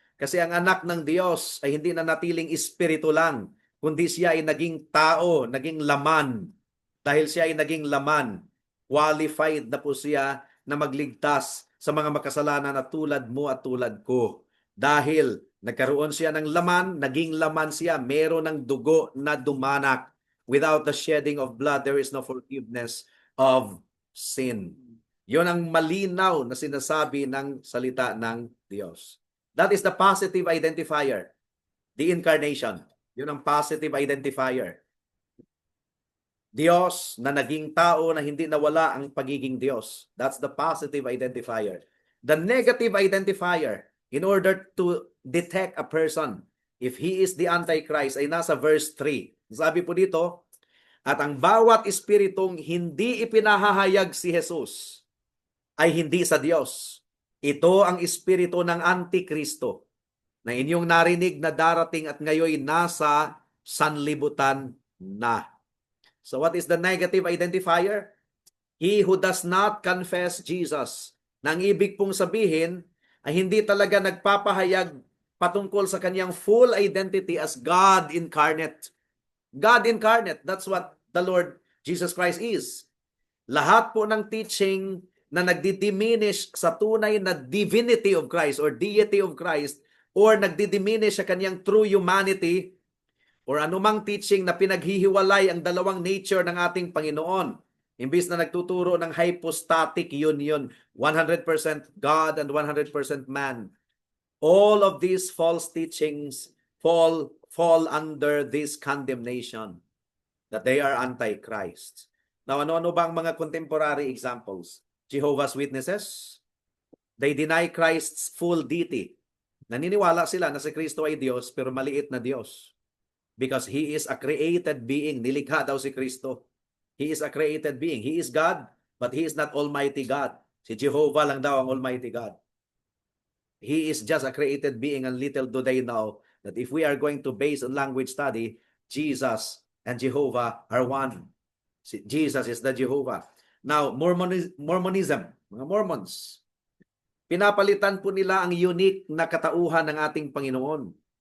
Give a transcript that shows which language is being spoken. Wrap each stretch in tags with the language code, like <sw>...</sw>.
<tl>Kasi ang anak ng Diyos ay hindi na natiling espiritu lang, kundi siya ay naging tao, naging laman. Dahil siya ay naging laman, qualified na po siya na magligtas sa mga makasalanan na tulad mo at tulad ko. Dahil nagkaroon siya ng laman, naging laman siya, meron ng dugo na dumanak.</tl> <en>Without the shedding of blood, there is no forgiveness of sin.</en> <tl>Yun ang malinaw na sinasabi ng salita ng Diyos.</tl> <en>That is the positive identifier. The incarnation.</en> <tl>Yun ang positive identifier. Diyos na naging tao na hindi nawala ang pagiging Diyos.</tl> <en>That's the positive identifier. The negative identifier, in order to detect a person, if he is the Antichrist,</en> <tl>ay nasa verse 3. Sabi po dito, at ang bawat espiritong hindi ipinahahayag si Jesus ay hindi sa Diyos. Ito ang espiritu ng Antikristo na inyong narinig na darating at ngayon nasa sanlibutan na.</tl> <en>So what is the negative identifier? He who does not confess Jesus.</en> <tl>Nang ibig pong sabihin ay hindi talaga nagpapahayag patungkol sa kanyang full identity as God incarnate.</tl> <en>God incarnate, that's what the Lord Jesus Christ is.</en> <tl>Lahat po ng teaching na nagdi-diminish sa tunay na</tl> <en>divinity of Christ or deity of Christ</en> <tl>or nagdidiminish sa kanyang true humanity or anumang teaching na pinaghihiwalay ang dalawang nature ng ating Panginoon. Imbis na nagtuturo ng hypostatic union,</tl> <en>100% God and 100% man. All of these false teachings fall under this condemnation that they are antichrist.</en> <tl>Now, ano-ano ba ang mga contemporary examples?</tl> <en>Jehovah's Witnesses, they deny Christ's full deity.</en> <tl>Naniniwala sila na si Kristo ay Diyos pero maliit na Diyos.</tl> <en>Because He is a created being.</en> <tl>Nilikha daw si Kristo.</tl> <en>He is a created being. He is God, but He is not Almighty God.</en> <tl>Si Jehovah lang daw ang</tl> <en>Almighty God. He is just a created being, and little do they know that if we are going to base on language study, Jesus and Jehovah are one. Jesus is the Jehovah.</en> <tl>Now, Mormonism, mga Mormons, pinapalitan po nila ang unique na katauhan ng ating Panginoon.</tl>